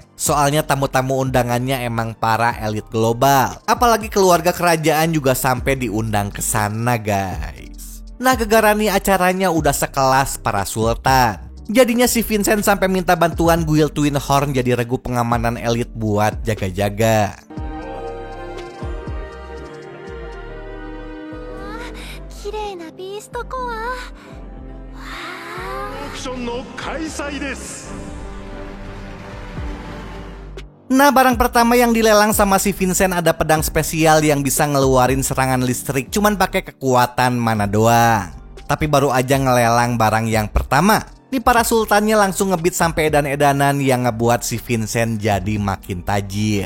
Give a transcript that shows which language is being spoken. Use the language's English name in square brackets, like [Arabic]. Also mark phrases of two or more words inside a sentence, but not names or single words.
[Indonesian] Soalnya tamu-tamu undangannya emang para elit global. Apalagi keluarga kerajaan juga sampai diundang ke sana guys. Nah gegara nih acaranya udah sekelas para sultan. Jadinya si Vincent sampai minta bantuan Guild Twin Horn jadi regu pengamanan elit buat jaga-jaga. [Japanese] 綺麗なビーストコア。 [Indonesian] Nah barang pertama yang dilelang sama si Vincent ada pedang spesial yang bisa ngeluarin serangan listrik cuman pakai kekuatan mana doang. Tapi baru aja ngelelang barang yang pertama, nih para sultannya langsung ngebit sampai edan-edanan yang ngebuat si Vincent jadi makin tajir.